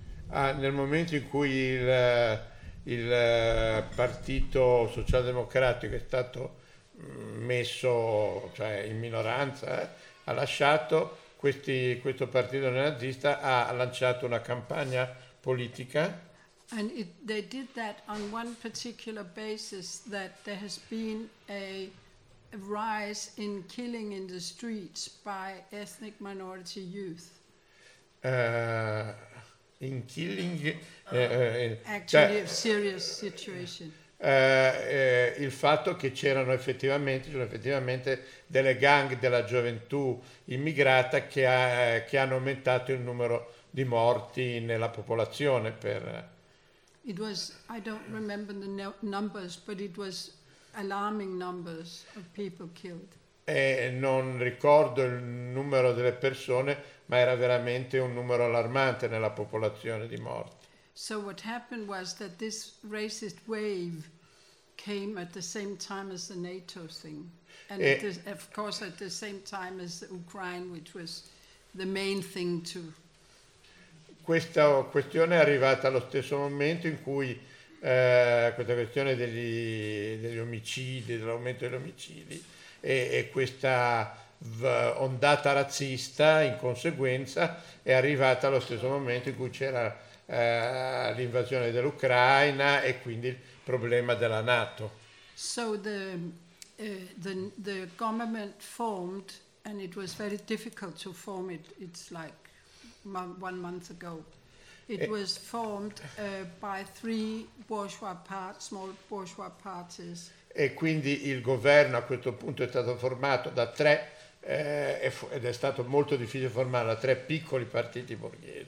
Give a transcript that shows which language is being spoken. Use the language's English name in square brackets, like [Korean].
[Italian] Nel momento in cui il partito socialdemocratico è stato messo, cioè in minoranza, ha lasciato, questo partito nazista ha lanciato una campagna politica. [English] And they did that on one particular basis, that there has been a rise in killing in the streets by ethnic minority youth. In killing, actually, [Italian] cioè, [English] a serious situation. [Italian] Il fatto che c'erano effettivamente delle gang della gioventù immigrata che hanno aumentato il numero di morti nella popolazione per. [English] It was, I don't remember the numbers, but it was alarming numbers of people killed. [Italian] Non ricordo il numero delle persone, ma era veramente un numero allarmante nella popolazione di morti. [English] So what happened was that this racist wave came at the same time as the NATO thing. And of course at the same time as Ukraine, which was the main thing to. [Italian] Questa questione è arrivata allo stesso momento in cui questa questione degli omicidi, dell'aumento degli omicidi e questa ondata razzista in conseguenza è arrivata allo stesso momento in cui c'era l'invasione dell'Ucraina e quindi il problema della NATO. [English] So the government formed, and it was very difficult to form it, it's like one month ago, it was formed by three small bourgeois parties. [Italian] E quindi il governo a questo punto è stato formato da tre ed è stato molto difficile formare da tre piccoli partiti borghesi.